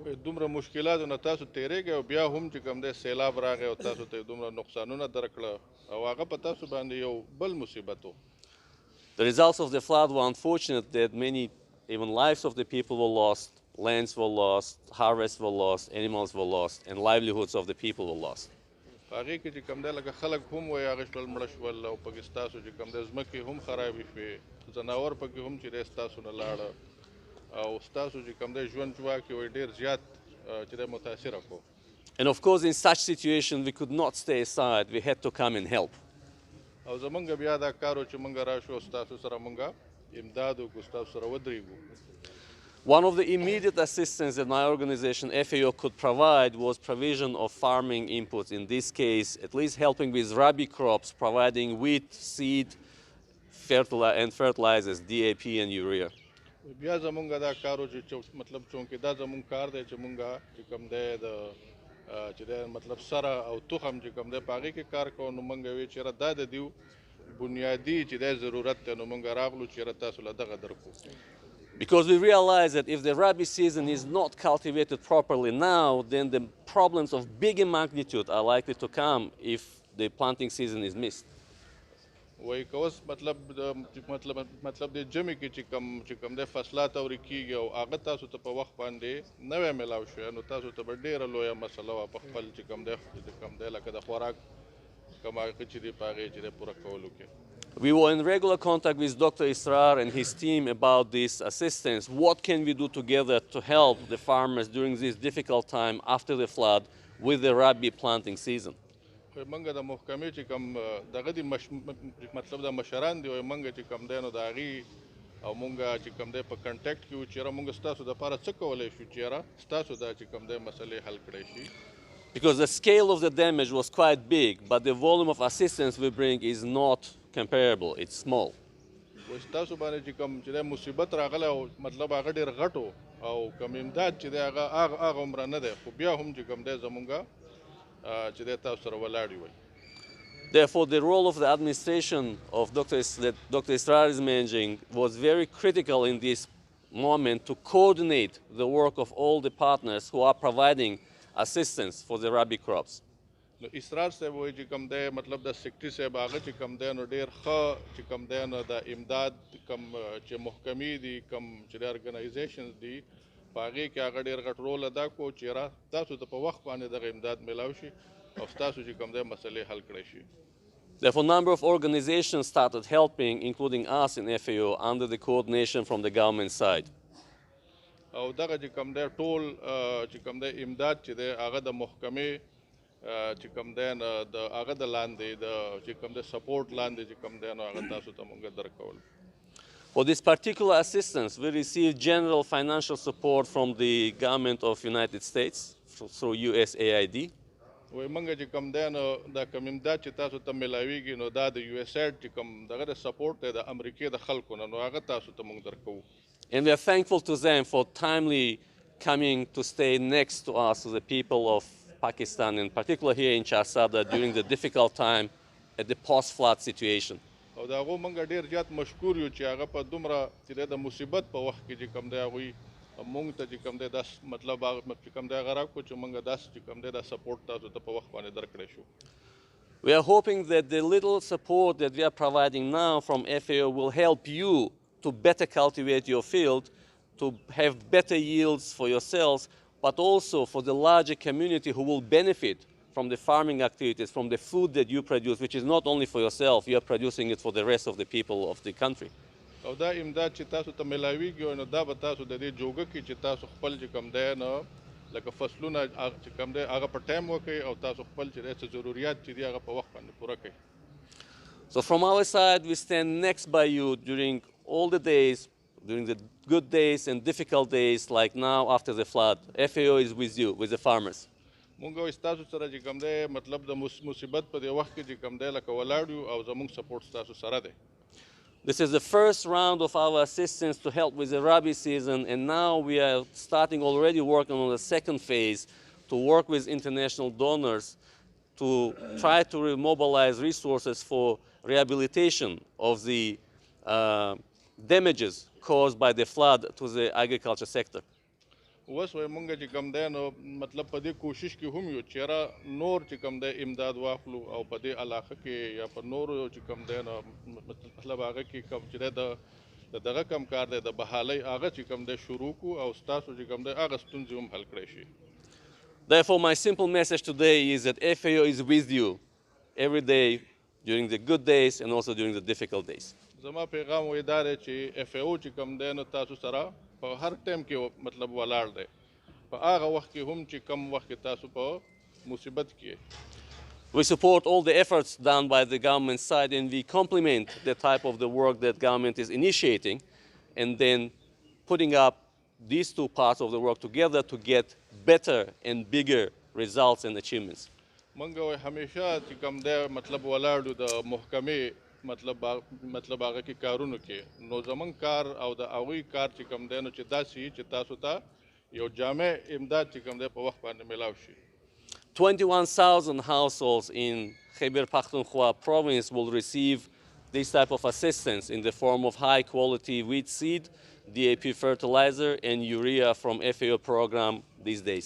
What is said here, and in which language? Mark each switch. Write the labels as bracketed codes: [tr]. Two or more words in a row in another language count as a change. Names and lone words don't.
[ps] دومره مشکلاتو نه تاسو تیریږئ او بیا هم چې کوم دی سیلاب راغی او تاسو ته دومره نقصانونه درکړه او هغه په تاسو باندې یو بل مصیبت و. [en] The results of the flood were unfortunate that many, even lives of the people were lost, lands were lost, harvests were lost, animals were lost, and livelihoods of the people were lost. [ps] هغې کې چې کوم دی لکه خلک هم وایي هغه شول مړه شول او پکې ستاسو چې کوم دی ځمکې هم خرابې شوې ځناور پکې هم چې دی ستاسو نه لاړه او ستاسو چې کوم دی ژوند جواک یې وایي ډېر زیات چې دی متاثره کړو. [en] And of course, in such situation, we could not stay aside. We had to come and help. [ps] او زمونږ بیا دا کار و چې مونږ راشو ستاسو سره مونږ امداد وکړو ستاسو سره ودرېږو. [en] One of the immediate assistance that my organization FAO could provide was provision of farming inputs. In this case, at least helping with rabi crops, providing wheat, seed, and fertilizers, DAP and urea. [ps] بیا زمونږ دا کار و چې مطلب چونکې دا زمونږ کار دی چې مونږ چې کوم دی د چې دی مطلب سره او تخم چې کوم دی په هغې کې کار کوو نو مونږ وی چېرې دا د دیو بنیادي چې دی ضرورت دی نو مونږ راغلو چېرې تاسو له دغه درکو. [en] Because we realize that if the rabi season is not cultivated properly now, then the problems of bigger magnitude are likely to come if the planting season is missed. [ps] وایي که اوس مطلب د جمعې کې چې کوم دی فصلات اورې کېږي او هغه تاسو ته په وخت باندې نه وی میلاو شوی نو تاسو ته به ډېره لویه مسله وه په خپل چې کوم دی لکه د خوراک کوم هغه چې دی په هغې چې دی پوره کولو کې. [en] We were in regular contact with Dr. اسرار and his team about this assistance. What can we do together to help the farmers during this difficult time after the flood with the rabi planting season? [ps] مونږ د محکمې چې کوم دغه دي مطلب د مشران دي او مونږ چې کوم دی نو د هغې او مونږ چې کوم دی په کنټیکټ کې وو چېرې مونږ ستاسو دپاره څه کولی شو چېرې ستاسو دا چې کوم دی مسلې حل کړی شي. [en] Because the scale of the damage was quite big, but the volume of assistance we bring is not comparable. It's small. [ps] ستاسو باندې چې کوم چې دی مصیبت راغلی او مطلب هغه ډېر غټ و او کوم امداد چې دی هغه عمره نه دی خو بیا هم چې کوم دی زمونږ چې دی تاسو سره ولاړ وي. [en] Therefore, the role of the administration of that Dr. Israr is managing was very critical in this moment to coordinate the work of all the partners who are providing assistance for the rabi crops. [ps] نو اسرار صاحب وایي چې کوم دی مطلب د سکرټري صاحب هغه چې کوم دی نو ډېر ښه چې کوم دی نو د امداد کوم چې محکمې دي کوم چې د ارګنایزیشنز دي په هغې کې هغه ډېر غټ رول ادا کړو چې تاسو ته په وخت باندې دغه امداد میلاو شي او ستاسو چې کوم دی مسلې حل کړی شي. [en] Therefore, a number of organizations started helping, including us in FAO, under the coordination from the government side. [ps] او دغه چې کوم دی ټول چې کوم دی امداد چې دی هغه د محکمې چې کوم دی د هغه د لاندې د چې کوم دی سپورټ لاندې چې کوم دی نو هغه تاسو ته مونږ درکول. [en] For this particular assistance, we received general financial support from the government of United States through USAID. [ps] وایي مونږ چې کوم دی نو دا کوم امداد چې تاسو ته میلاویږي نو دا د USAID چې کوم دغه د سپورټ دی د امریکې د خلکو نه نو هغه تاسو ته مونږ درکوو. [en] And we are thankful to them for timely coming to stay next to us, to the people of Pakistan, in particular here in Charsadہ during the difficult time at the post-flood situation. [ps] او د هغو مونږ ډېر زیات مشکور یو چې هغه په دومره چې دی د مصیبت په وخت کې چې کوم دی هغوی مونږ ته چې کوم دی دا مطلب چې کوم دی هغه راکړو چې مونږ داسې چې کوم دی دا سپورټ تاسو ته په وخت باندې درکړی شو. [en] We are hoping that the little support that we are providing now from FAO will help you to better cultivate your field, to have better yields for yourselves, but also for the larger community who will benefit from the farming activities, from the food that you produce, which is not only for yourself, you are producing it for the rest of the people of the country. [ps] او دا امداد چې تاسو ته میلاویږي نو دا به تاسو د دې جوګه کې چې تاسو خپل چې کوم دی نو لکه فصلونه چې کوم دی هغه په ټایم وکړئ او تاسو خپل چې دی څه ضروریات چې دي هغه په وخت باندې پوره کړئ. [en] So from our side, we stand next by you during all the days, during the good days and difficult days like now after the flood. FAO is with you, with the farmers. [ps] مونږ وایي ستاسو سره چې کوم دی مطلب د مصیبت په دې وخت کې چې کوم دی لکه ولاړ یو او زموږ سپورټ ستاسو سره دی. [en] This is the first round of our assistance to help with the rabi season, and now we are starting already working on the second phase to work with international donors to try to mobilize resources for rehabilitation of the damages caused by the flood to the agriculture sector. [ps] اوس وایي مونږ چې کوم دی نو مطلب په دې کوشش کې هم یو چې یاره نور چې کوم دی امداد واخلو او په دې علاقه کې یا په نورو چې کوم دی نو مطلب هغه کې کوم چې دی د دغه کم کار دی د بحالۍ هغه چې کوم دی شروع کړو او ستاسو چې کوم دی هغه ستونزې هم حل کړی شي. [en] Therefore, my simple message today is that FAO is with you every day during the good days and also during the difficult days. [ps] زما پیغام وایي دا دی چې FAO چې کوم دی نو تاسو سره په هر ټایم کې مطلب ولاړ دی په هغه وخت کې هم چې کم وخت کې تاسو په مصیبت کې. [en] We support all the efforts done by the government side and we compliment the type of the work that government is initiating and then putting up these two parts of the work together to get better and bigger results and achievements. [ps] مونږ وایي همیشه چې کوم دی مطلب ولاړو د محکمې مطلب هغه کې کارونو کې نو زمونږ کار او د هغوی کار چې کوم دی نو چې داسې وي چې تاسو ته یو جامع امداد چې کوم دی په وخت باندې میلاو شي. [en] 21,000 households in Khyber Pakhtunkhwa province will receive this type of assistance in the form of high quality wheat seed, DAP fertilizer and urea from FAO program these days.